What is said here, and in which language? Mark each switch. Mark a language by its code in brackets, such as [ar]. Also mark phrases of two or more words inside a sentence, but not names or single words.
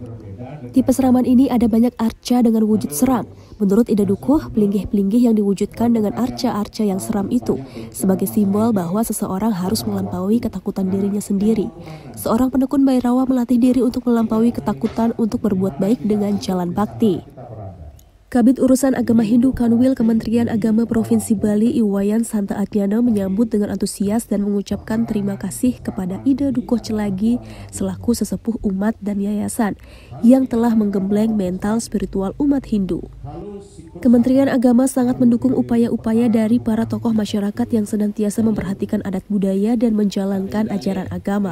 [id] Di peseraman ini ada banyak arca dengan wujud seram. Menurut Ida Dukuh, pelinggih-pelinggih yang diwujudkan dengan arca-arca yang seram itu sebagai simbol bahwa seseorang harus melampaui ketakutan dirinya sendiri. Seorang penekun Bhairawa melatih diri untuk melampaui ketakutan untuk berbuat baik dengan jalan bakti. Kabid Urusan Agama Hindu Kanwil Kementerian Agama Provinsi Bali Iwayan Santa Adnyana menyambut dengan antusias dan mengucapkan terima kasih kepada Ida Dukuh Celagi selaku sesepuh umat dan yayasan yang telah menggembleng mental spiritual umat Hindu. Kementerian Agama sangat mendukung upaya-upaya dari para tokoh masyarakat yang senantiasa memperhatikan adat budaya dan menjalankan ajaran agama.